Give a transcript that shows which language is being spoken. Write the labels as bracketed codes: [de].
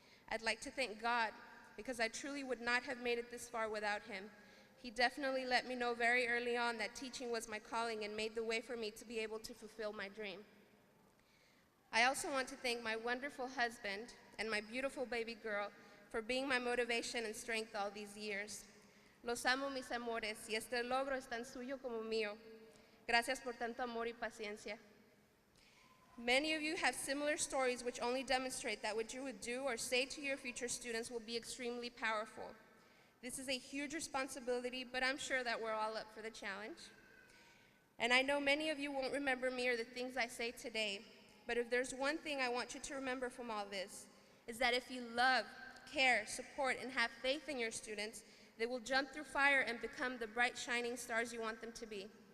[en] I'd like to thank God, because I truly would not have made it this far without him. He definitely let me know very early on that teaching was my calling and made the way for me to be able to fulfill my dream. I also want to thank my wonderful husband and my beautiful baby girl for being my motivation and strength all these years. [es] Los amo, mis amores, y este logro es tan suyo como mío. Gracias por tanto amor y paciencia. [en] Many of you have similar stories which only demonstrate that what you would do or say to your future students will be extremely powerful. This is a huge responsibility, but I'm sure that we're all up for the challenge. And I know many of you won't remember me or the things I say today, but if there's one thing I want you to remember from all this, is that if you love, care, support, and have faith in your students, they will jump through fire and become the bright, shining stars you want them to be.